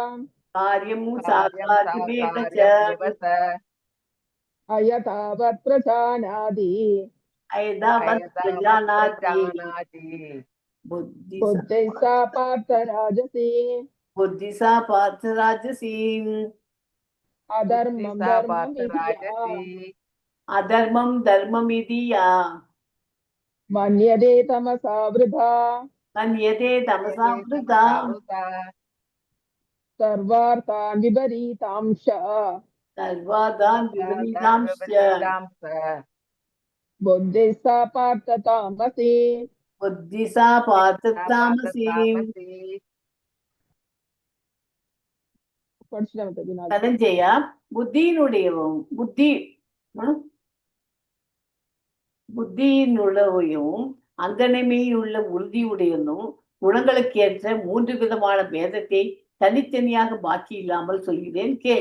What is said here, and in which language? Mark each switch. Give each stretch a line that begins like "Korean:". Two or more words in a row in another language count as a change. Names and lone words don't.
Sanskrit: अयथावत् प्रजानाति बुद्धिः सा पार्थ राजसी अधर्मं धर्ममिति या मन्यते तमसा वृथा सर्वार्थान् विपरीतांश्च बुद्धिः सा पार्थ तामसी
Tamil: தனஞ்சயா புத்தியினுள்ளவையும் அங்கனமையுள்ள உறுதியுடையனும் குணங்களுக்கு ஏற்ற 3 விதமான பேதத்தை தனித்தனியாக பாக்கி இல்லாமல் சொல்கிறேன் கேள்.